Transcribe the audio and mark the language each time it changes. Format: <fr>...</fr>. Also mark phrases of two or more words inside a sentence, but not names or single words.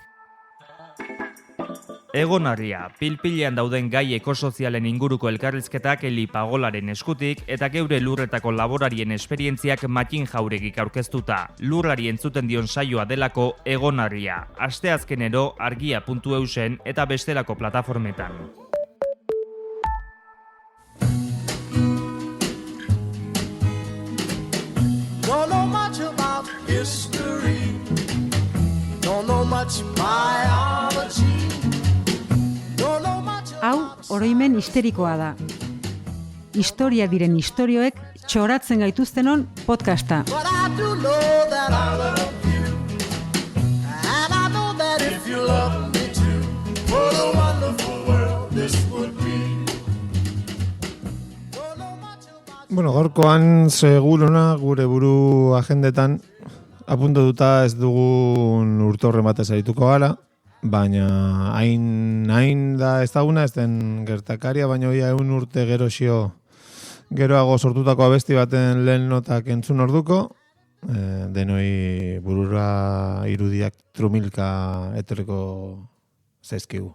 <eu>Egonarria, pilpilean dauden gai ekosozialen inguruko elkarrizketak Eli Pagolaren eskutik eta geure lurretako laborarien esperientziak Matin Jauregik aurkeztuta. Lurrari entzuten dion saioa delako Egonarria. Asteazkenero argia.eusen eta bestelako plataformetan.</eu> <en>Don't know much about history. Don't know much biology. Don't know much.</en> <eu>Hau, oroimen histerikoa da. Historia diren istorioek txoratzen gaituztenon podcasta.</eu> <en>But I do know that I love you. And I know that if you love me too, what a wonderful world this would be. Don't know much about.</en> <eu>Bueno, gaurkoan seguruna gure buru agendetan apuntuta ez dugun urtorren batez arituko gara, baina hain da ezaguna ez den gertakaria, baina ia 100 urte geroago sortutako abesti baten lehen notak entzun orduko, denoi burura irudiak trumilka etorriko zaizkigu.</eu>